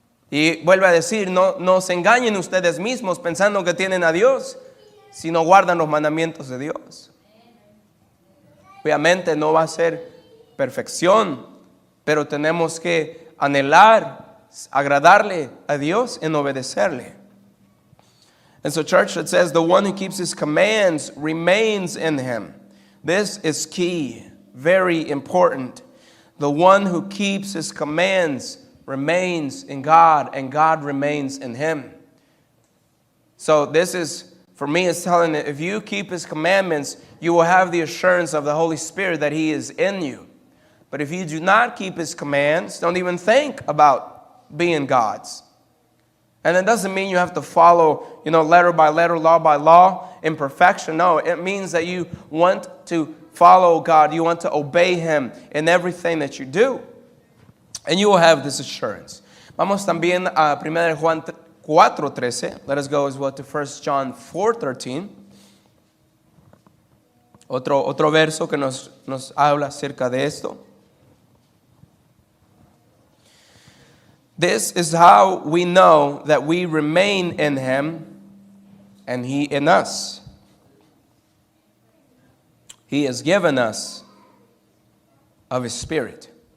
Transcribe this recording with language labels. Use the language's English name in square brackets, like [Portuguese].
[Spanish] Y vuelve a decir, no se engañen ustedes mismos pensando que tienen a Dios, si no guardan los mandamientos de Dios. Obviamente no va a ser perfección, pero tenemos que anhelar, agradarle a Dios en obedecerle. [English] And so church, it says, the one who keeps His commands remains in Him. This is key, very important. The one who keeps His commands remains in God, and God remains in him. So this is For me, it's telling that if you keep His commandments, you will have the assurance of the Holy Spirit that He is in you. But if you do not keep His commands, don't even think about being God's. And it doesn't mean you have to follow, letter by letter, law by law, in perfection. No, it means that you want to follow God. You want to obey Him in everything that you do. And you will have this assurance. [Spanish] Vamos también a 1 Juan 4:13. [English] Let us go as well to 1 John 4:13. [Spanish] Otro verso que nos habla acerca de esto. [English] This is how we know that we remain in Him and He in us. He has given us of His Spirit.